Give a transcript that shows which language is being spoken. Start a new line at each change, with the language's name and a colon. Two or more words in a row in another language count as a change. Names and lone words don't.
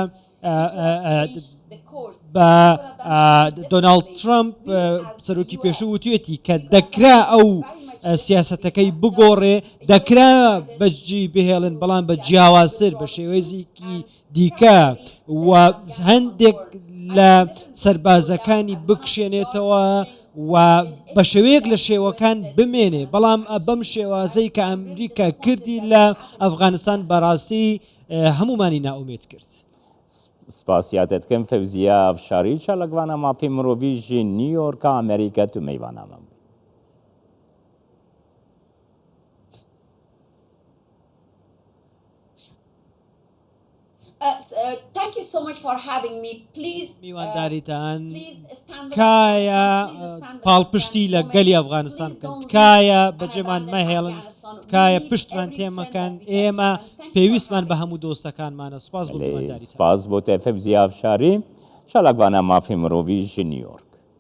Central Kurdish: بە دۆناڵد ترامپ سەرۆکی پێشوو وتویەتی کە دەکرا ئەو سیاسەتەکەی بگۆڕێ دەکرا بەجی بهێڵن بەڵام بە جیاوازتر بە شێوەیەکی دیکە و هەندێک لە سەربازەکانی بکشێنێتەوە و بە شێوەیەک لە شێوەکان بمێنێ بەڵام بەم شێوازەی کە ئەمریکا کردی لە ئەفغانستان بەڕاستی هەمومانی ناومێت کرد.
Kurdish: سپاسیاتتکەم فەوزیە ئەفشاری چالاکوانە مافی مرۆڤی ژی نیویۆرکا ئەمریکا تو مەیوانامە.
English: Thank you so much for having me. Please
Central Kurdish: میوانداریتان تکایە پاڵپشتی لە گەلی ئەفغانستان بکەن تکایە بەجێمان مەهێڵن تکایە پشتمان تێمەکەن ئێمە پێویستمان بە هەموو دۆستەکانمانە. سپاس بۆ میوانداریتان.
Kurdish: سپاس بۆ تە فەوزیە ئەفشاری چالاکوانە مافی مرۆڤی ژی نیویۆرک.